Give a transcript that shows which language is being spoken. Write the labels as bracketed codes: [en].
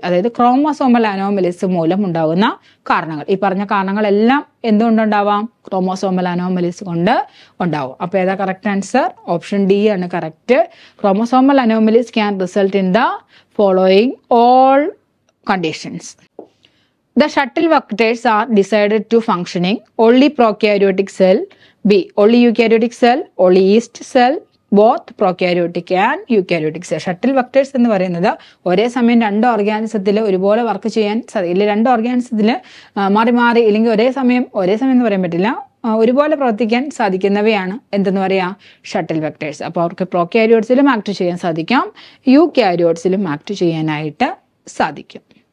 [ml] അതായത് chromosomal anomalies മൂലം ഉണ്ടാകുന്ന കാരണങ്ങൾ, ഈ പറഞ്ഞ കാരണങ്ങളെല്ലാം എന്തുകൊണ്ടുണ്ടാവാം? ക്രോമോസോമൽ അനോമലീസ് കൊണ്ട് ഉണ്ടാവും. അപ്പോൾ ഏതാ കറക്റ്റ് ആൻസർ? ഓപ്ഷൻ ഡി ആണ് correct. [en] Chromosomal anomalies can result in the following all conditions. The shuttle vectors are decided to functioning only prokaryotic cell, B only eukaryotic cell, only yeast cell, both prokaryotic and eukaryotic cell. [ml] Shuttle vectors എന്ന് പറയുന്നത് ഒരേ സമയം രണ്ട് ഓർഗാനിസത്തിൽ ഒരുപോലെ work ചെയ്യാൻ സാധിക്കില്ല, രണ്ട് ഓർഗാനിസത്തിൽ മാറി മാറി ഇല്ലെങ്കിൽ ഒരേ സമയം എന്ന് പറയാൻ പറ്റില്ല, ഒരുപോലെ പ്രവർത്തിക്കാൻ സാധിക്കുന്നവയാണ് എന്തെന്ന് പറയാ? Shuttle vectors. അപ്പോൾ അവർക്ക് പ്രോകാരിയോട്സിലും ആക്ട് ചെയ്യാൻ സാധിക്കാം, യൂകാരിയോട്സിലും ആക്ട് ചെയ്യാനായിട്ട് സാധിക്കും.